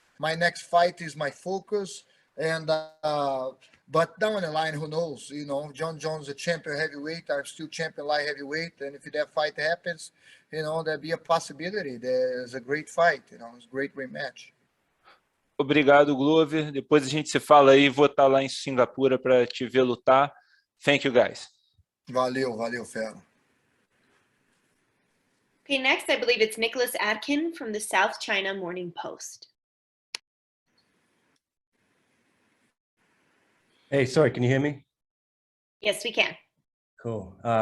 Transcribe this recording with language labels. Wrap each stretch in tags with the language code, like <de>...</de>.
<en>My next fight is my focus, and but down the line, who knows? You know, John Jones, a champion heavyweight. I'm still champion light heavyweight, and if that fight happens, you know, there'll be a possibility. There's a great fight. You know, it's a great rematch.</en> <pt>Obrigado, Glover. Depois a gente se fala aí. Vou estar lá em Singapura para te ver lutar.</pt> <en>Thank you, guys.</en> <pt>Valeu, fera.</pt> <en>Okay, next I believe it's Nicholas Adkin from the South China Morning Post. Hey, sorry, can you hear me? Yes, we can. Cool.</en>